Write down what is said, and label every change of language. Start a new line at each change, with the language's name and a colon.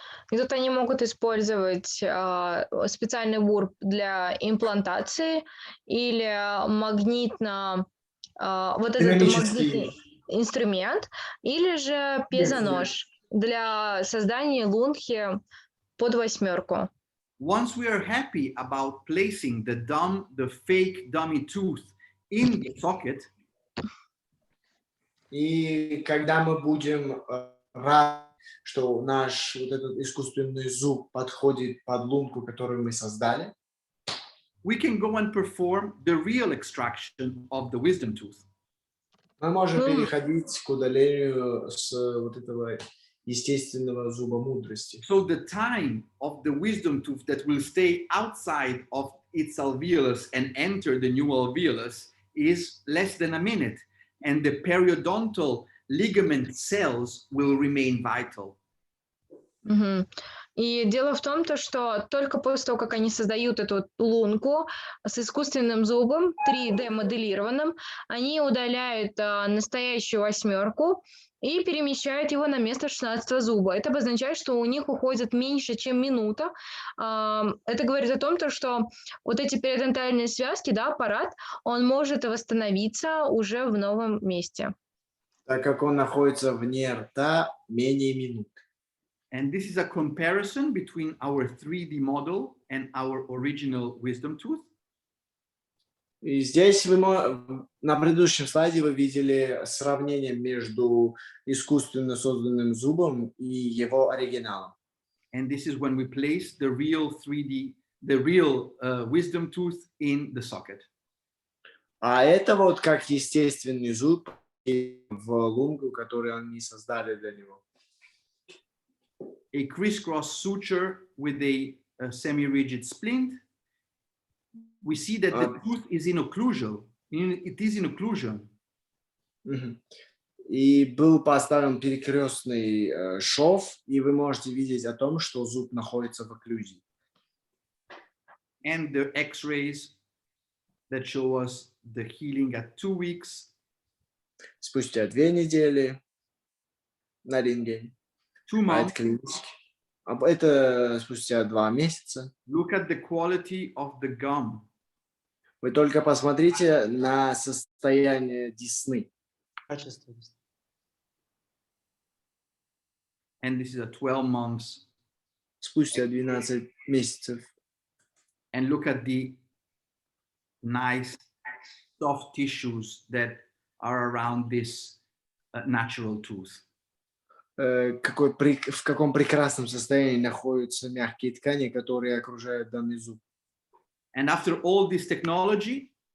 Russian: И тут они могут использовать специальный бур для имплантации или магнитно, вот этот магнитный инструмент, или же пьезонож для создания лунхи под восьмерку.
English: Once we are happy about placing the fake dummy tooth in the socket,
Russian: и когда мы будем рады, что наш вот этот искусственный зуб подходит под лунку, которую мы создали,
English: we can go and perform the real extraction of the wisdom tooth.
Russian: мы можем переходить к удалению с вот этого естественного зуба мудрости.
English: So the time of the wisdom tooth that will stay outside of its alveolus and enter the new alveolus is less than a minute, and the periodontal ligament cells will remain vital.
Russian: И дело в том, что только после того, как они создают эту лунку с искусственным зубом, 3D-моделированным, они удаляют настоящую восьмерку и перемещают его на место 16-го зуба. Это обозначает, что у них уходит меньше, чем минута. Это говорит о том, что вот эти периодонтальные связки, да, аппарат, он может восстановиться уже в новом месте. Так как он находится вне рта менее минуты.
English: And this is a comparison between our 3D model and our original wisdom tooth.
Russian: И здесь на предыдущем слайде вы видели сравнение между искусственно созданным зубом и его оригиналом.
English: And this is when we place the real wisdom tooth in the socket.
Russian: А это вот как естественный зуб в лунку, которую они создали для него.
English: A crisscross suture with a semi-rigid splint. We see that the tooth is in occlusion. It is in occlusion.
Russian: И был поставлен перекрестный шов, и вы можете видеть о том, что зуб находится в окклюзии.
English: And the X-rays that show us the healing at 2 weeks.
Russian: Спустя 2 недели на рентгене.
English: 2 months.
Russian: Это спустя 2 месяца.
English: Look at the quality of the gum.
Russian: Вы только посмотрите на состояние десны.
English: And this is a 12 months.
Russian: Спустя 12 месяцев.
English: And look at the nice soft tissues that are around this natural tooth.
Russian: В каком прекрасном состоянии находятся мягкие ткани, которые окружают данный зуб.
English: And after all this technology,